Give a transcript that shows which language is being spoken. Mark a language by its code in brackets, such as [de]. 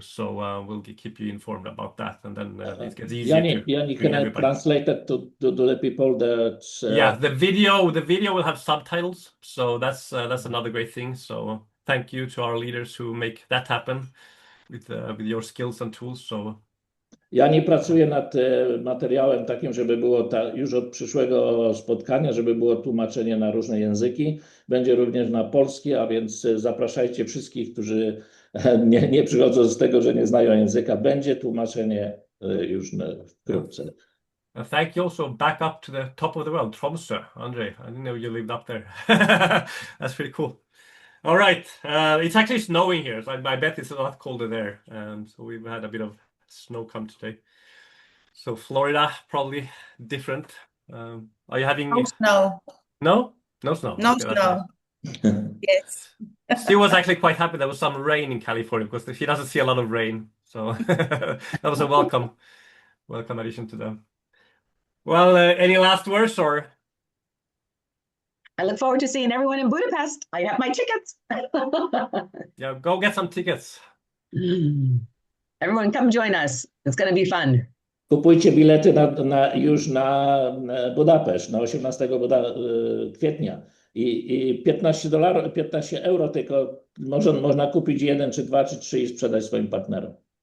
[en] So we'll keep you informed about that, and then it gets easier. Yanni, can I translate it to the people that? Yeah, the video will have subtitles, so that's another great thing. So thank you to our leaders who make that happen with your skills and tools. So. [pl] Ja nie pracuję nad materiałem takim, żeby było już od przyszłego spotkania, żeby było tłumaczenie na różne języki. Będzie również na polski, a więc zapraszajcie wszystkich, którzy nie przychodzą z tego, że nie znają języka. Będzie tłumaczenie już wkrótce. [en] Thank you also back up to the top of the world, Tromsø, Andrei. I didn't know you lived up there. That's pretty cool. All right, it's actually snowing here, so I bet it's a lot colder there. So we've had a bit of snow come today. So Florida, probably different. Are you having No snow? No snow. No Okay, snow. Yes. Stu was actually quite happy there was some rain in California because he doesn't see a lot of rain. So that was a welcome addition to them. Well, any last words or? I look forward to seeing everyone in Budapest. I have my tickets. Yeah, go get some tickets. Everyone come join us. It's going to be fun. [pl] Kupujcie bilety już na Budapeszt, na 18 kwietnia. I $15, 15 euro tylko można kupić 1, czy 2, czy 3 i sprzedać swoim partnerom.